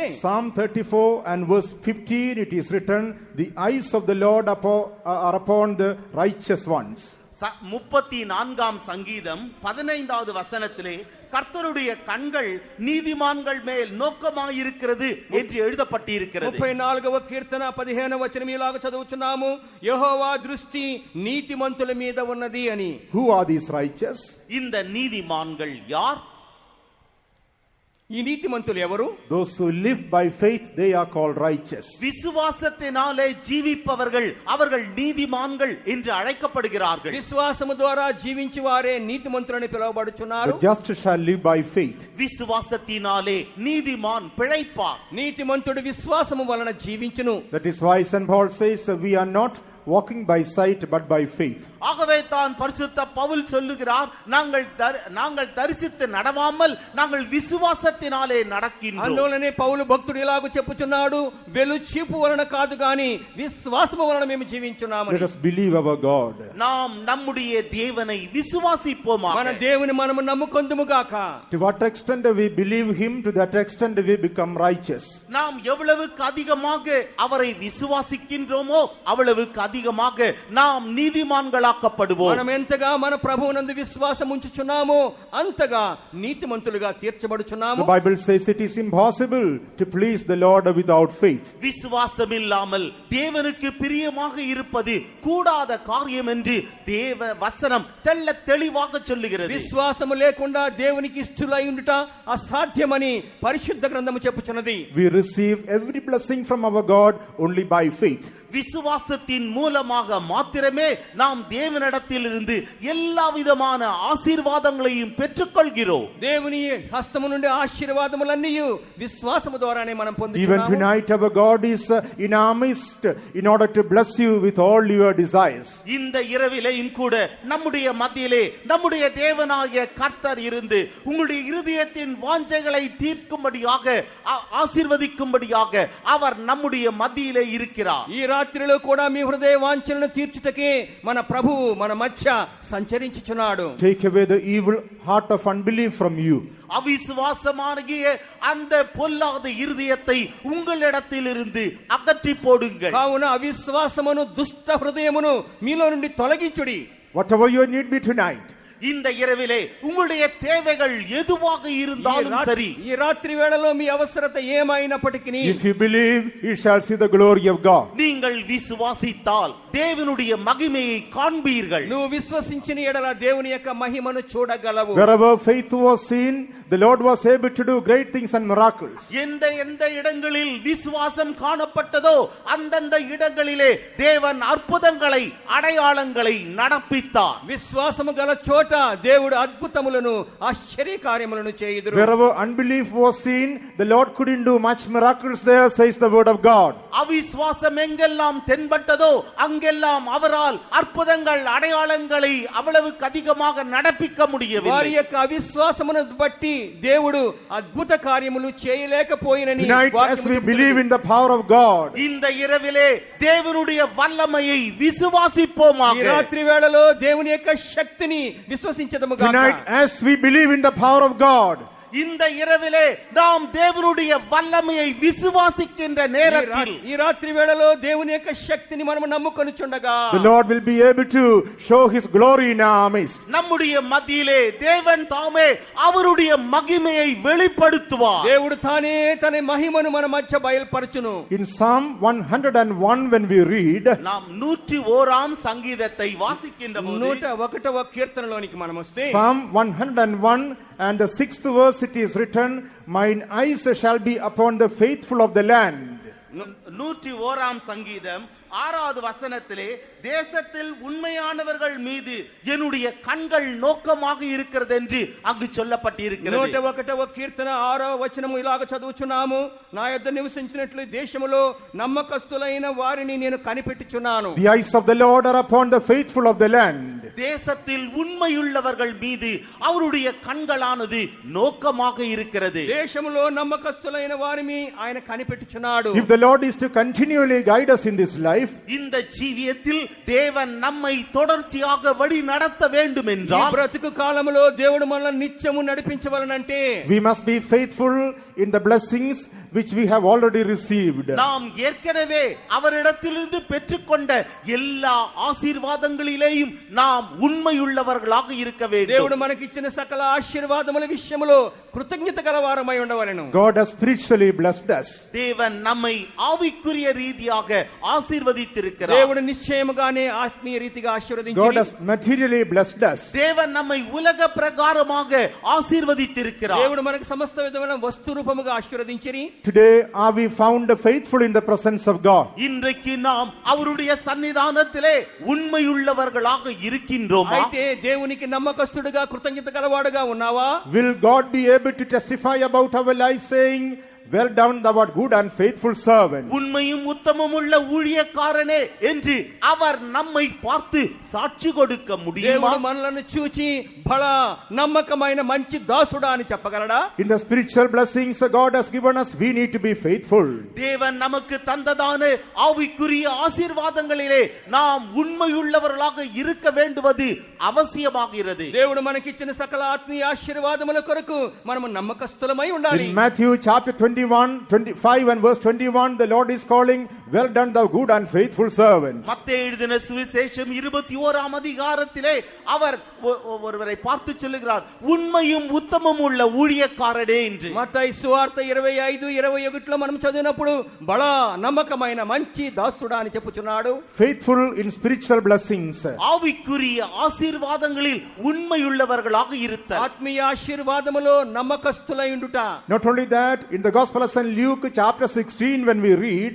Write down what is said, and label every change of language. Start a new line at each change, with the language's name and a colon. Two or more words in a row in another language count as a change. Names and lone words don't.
English: Psalm 34 and verse 15 it is written, the eyes of the Lord are upon the righteous ones.
Tamil: 34ஆம் சங்கீதம் 15வது வசனத்திலே கர்த்தருடைய கண்கள் நீதிமான்கள் மேல் நோக்கமாயிருக்கிறது என்று எழுதப்பட்டிருக்கிறது.
Telugu: 34వ కీర్తన 15వ వచనం ఇలాగ చదువుచున్నాము, యెహోవా దృష్టి నీతిమంతుల మీద ఉన్నది అని.
English: Who are these righteous?
Tamil: இந்த நீதிமான்கள் யார்?
Telugu: ఈ నీతిమంతులు ఎవరు?
English: Those who live by faith, they are called righteous.
Tamil: விசுவாசத்தினாலே ஜீவிப்பவர்கள் அவர்கள் நீதிமான்கள் என்று அழைக்கப்படுகிறார்கள்.
Telugu: విశ్వాసము ద్వారా జీవించి వారే నీతిమంతులని పిలువబడుచున్నారు.
English: The just shall live by faith.
Tamil: விசுவாசத்தினாலே நீதிமான் பிழைப்பார்.
Telugu: నీతిమంతుడు విశ్వాసము వలన జీవించును.
English: That is why St. Paul says we are not walking by sight but by faith.
Tamil: ஆகவே தான் பரிசுத்த பவுல் சொல்லுகிறார், நாங்கள் தரிசித்து நடவாமல் நாங்கள் விசுவாசத்தினாலே நடக்கின்றோம்.
Telugu: అందువలనే పౌలు భక్తుడు ఇలాగ చెప్పుచున్నాడు, వెలుచూపు వలన కాదు గాని విశ్వాసము వలన మేము జీవించున్నామని.
English: Let us believe our God.
Tamil: நாம் நம்முடைய தேவனை விசுவாசிப்போமாக.
Telugu: మన దేవుని మనము నమ్ముకొందుము గాక.
English: To what extent we believe him, to that extent we become righteous.
Tamil: நாம் எவ்வளவுக்கு அதிகமாக அவரை விசுவாசிக்கின்றோமோ அவ்வளவுக்கு அதிகமாக நாம் நீதிமான்களாக்கப்படுவோம்.
Telugu: మనం ఎంతగా మన ప్రభువునందు విశ్వాసం ఉంచుచున్నామో అంతగా నీతిమంతులుగా తీర్చబడుచున్నాము.
English: The Bible says it is impossible to please the Lord without faith.
Tamil: விசுவாசம் இல்லாமல் தேவனுக்கு பிரியமாக இருப்பது கூடாத காரியம் என்று தேவ வசனம் தெள்ள தெளிவாக சொல்லுகிறது.
Telugu: విశ్వాసము లేకుండా దేవునికి ఇష్టలై ఉండుట అసాధ్యమని పరిశుద్ధ గ్రంథము చెప్పుచున్నది.
English: We receive every blessing from our God only by faith.
Tamil: விசுவாசத்தின் மூலமாக மாத்திரமே நாம் தேவனிடத்திலிருந்து எல்லா விதமான ஆசீர்வாதங்களையும் பெற்றுக்கொள்கிறோம்.
Telugu: దేవుని హస్తము నుండి ఆశీర్వాదములన్నీ విశ్వాసము ద్వారానే మనం
English: Even
Telugu: పొందుచున్నాము.
English: tonight our God is in our midst in order to bless you with all your desires.
Tamil: இந்த இரவிலேயும் கூட நம்முடைய மத்தியிலே நம்முடைய தேவனாகிய கர்த்தர் இருந்து உங்களுடைய இருதயத்தின் வாஞ்சைகளை தீர்க்கும்படியாக ஆசீர்வதிக்கும்படியாக அவர் நம்முடைய மத்தியிலே இருக்கிறார்.
Telugu: ఈ రాత్రిలో కూడా మీ హృదయ వాంఛలను తీర్చుటకే మన ప్రభువు మన మధ్య సంచరించుచున్నాడు.
English: Take away the evil heart of unbelief from you.
Tamil: அவிசுவாசமாகிய அந்த பொல்லாத இருதயத்தை உங்களிடத்திலிருந்து அகற்றி போடுங்கள்.
Telugu: కావున అవిశ్వాసమును దుష్ట హృదయమును మీలో నుండి తొలగించుడి.
English: Whatever your need be tonight,
Tamil: இந்த இரவிலே உங்களுடைய தேவைகள் எதுவாக இருந்தாலும் சரி,
Telugu: ఈ రాత్రి వేళలో మీ అవసరత ఏమైనప్పటికీ
English: if you believe, you shall see the glory of God.
Tamil: நீங்கள் விசுவாசித்தால் தேவனுடைய மகிமையை காண்பீர்கள்.
Telugu: నువ్వు విశ్వసించిన ఎడల దేవుని యొక్క మహిమను చూడగలవు.
English: Wherever faith was seen, the Lord was able to do great things and miracles.
Tamil: எந்த இடங்களில் விசுவாசம் காணப்பட்டதோ அந்தந்த இடங்களிலே தேவன் அற்புதங்களை அடையாளங்களை நடப்பித்தார்.
Telugu: విశ్వాసము గల చోట దేవుడు అద్భుతములను ఆశ్చర్య కార్యములను చేయుదురు.
English: Wherever unbelief was seen, the Lord couldn't do much miracles there, says the word of God.
Tamil: அவிசுவாசம் எங்கெல்லாம் தென்பட்டதோ அங்கெல்லாம் அவரால் அற்புதங்கள் அடையாளங்களை அவ்வளவுக்கு அதிகமாக நடப்பிக்க
Telugu: వారి
Tamil: முடியவில்லை.
Telugu: యొక్క అవిశ్వాసమును బట్టి దేవుడు అద్భుత కార్యములు చేయలేకపోయినని
English: Tonight, as we believe in the power of God,
Tamil: இந்த இரவிலே தேவனுடைய வல்லமையை விசுவாசிப்போமாக.
Telugu: ఈ రాత్రి వేళలో దేవుని యొక్క శక్తిని విశ్వసించదము గాక.
English: tonight, as we believe in the power of God,
Tamil: இந்த இரவிலே நாம் தேவனுடைய வல்லமையை விசுவாசிக்கின்ற நேரத்தில்
Telugu: ఈ రాత్రి వేళలో దేవుని యొక్క శక్తిని మనం నమ్ముకొనుచుండగా
English: the Lord will be able to show his glory in our midst.
Tamil: நம்முடைய மத்தியிலே தேவன் தாமே அவருடைய மகிமையை வெளிப்படுத்துவார்.
Telugu: దేవుడు తానే తన మహిమను మన మధ్య బయలుపరచును.
English: In Psalm 101, when we read,
Tamil: நாம் 101ஆம் சங்கீதத்தை வாசிக்கின்ற போது
Telugu: 101వ కీర్తనలోనికి మనం వస్తే
English: Psalm 101 and the 6th verse, it is written, mine eyes shall be upon the faithful of the land.
Tamil: 101ஆம் சங்கீதம் 6வது வசனத்திலே தேசத்தில் உண்மையானவர்கள் மீது என்னுடைய கண்கள் நோக்கமாக இருக்கிறது என்று அங்கு சொல்லப்பட்டிருக்கிறது.
Telugu: 101వ కీర్తన 6వ వచనము ఇలాగ చదువుచున్నాము, నా యొద్ద నివసించినట్లు దేశములో నమ్మకస్తులైన వారిని నేను కనిపెట్టుచున్నాను.
English: The eyes of the Lord are upon the faithful of the land.
Tamil: தேசத்தில் உண்மையுள்ளவர்கள் மீது அவருடைய கண்களானது நோக்கமாக இருக்கிறது.
Telugu: దేశములో నమ్మకస్తులైన వారిని ఆయన కనిపెట్టుచున్నాడు.
English: If the Lord is to continually guide us in this life,
Tamil: இந்த ஜீவியத்தில் தேவன் நம்மை தொடர்ச்சியாக வழி நடத்த வேண்டும்
Telugu: ఈ
Tamil: என்றால்
Telugu: బ్రతుకు కాలములో దేవుడు మనల్ని నిత్యము నడిపించవలనంటే
English: we must be faithful in the blessings which we have already received.
Tamil: நாம் ஏற்கனவே அவரிடத்திலிருந்து பெற்றுக்கொண்ட எல்லா ஆசீர்வாதங்களிலேயும் நாம் உண்மையுள்ளவர்களாக இருக்க வேண்டும்.
Telugu: దేవుడు మనకిచ్చిన సకల ఆశీర్వాదముల విషయములో కృతజ్ఞత గలవారమై ఉండవలెను.
English: God has spiritually blessed us.
Tamil: தேவன் நம்மை ஆவிக்குரிய ரீதியாக ஆசீர்வதித்திருக்கிறார்.
Telugu: దేవుడు నిశ్చయముగానే ఆత్మీయ రీతిగా
English: God
Telugu: ఆశీర్వదించి
English: has materially blessed us.
Tamil: தேவன் நம்மை உலக பிரகாரமாக ஆசீர்வதித்திருக்கிறார்.
Telugu: దేవుడు మనకు సమస్త విధమైన వస్తు రూపముగా ఆశీర్వదించిరి.
English: Today are we found faithful in the presence of God?
Tamil: இன்றைக்கு நாம் அவருடைய சன்னிதானத்திலே உண்மையுள்ளவர்களாக இருக்கின்றோமா?
Telugu: అయితే దేవునికి నమ్మకస్తుడుగా కృతజ్ఞత గలవాడుగా ఉన్నావా?
English: Will God be able to testify about our life saying, well done thou art good and faithful servant.
Tamil: உண்மையும் உத்தமமும் உள்ள ஊழியக்காரனே என்று அவர் நம்மை பார்த்து சாட்சி கொடுக்க முடியுமா?
Telugu: దేవుడు మనలను చూచి బలా నమ్మకమైన మంచి దాసుడా అని చెప్పగలడా?
English: In the spiritual blessings God has given us, we need to be faithful.
Tamil: தேவன் நமக்கு தந்ததான ஆவிக்குரிய ஆசீர்வாதங்களிலே நாம் உண்மையுள்ளவர்களாக இருக்க வேண்டுவது அவசியமாகிறது.
Telugu: దేవుడు మనకిచ్చిన సకల ఆత్మీయ ఆశీర్వాదముల కొరకు మనము నమ్మకస్తులమై ఉండాలి.
English: In Matthew chapter 25 and verse 21, the Lord is calling, well done thou good and faithful servant.
Tamil: மத்தேயு எழுதின சுவிசேஷம் 21ஆம் அதிகாரத்திலே அவர் ஒருவரை பார்த்து சொல்லுகிறார், உண்மையும் உத்தமமும் உள்ள ஊழியக்காரனே என்று.
Telugu: మత్తయి సువార్త 25:21లో మనం చదివినప్పుడు బలా నమ్మకమైన మంచి దాసుడా అని చెప్పుచున్నాడు.
English: Faithful in spiritual blessings.
Tamil: ஆவிக்குரிய ஆசீர்வாதங்களில் உண்மையுள்ளவர்களாக இருத்தல்.
Telugu: ఆత్మీయ ఆశీర్వాదములో నమ్మకస్తులై ఉండుట.
English: Not only that, in the Gospel of St. Luke chapter 16 when we read,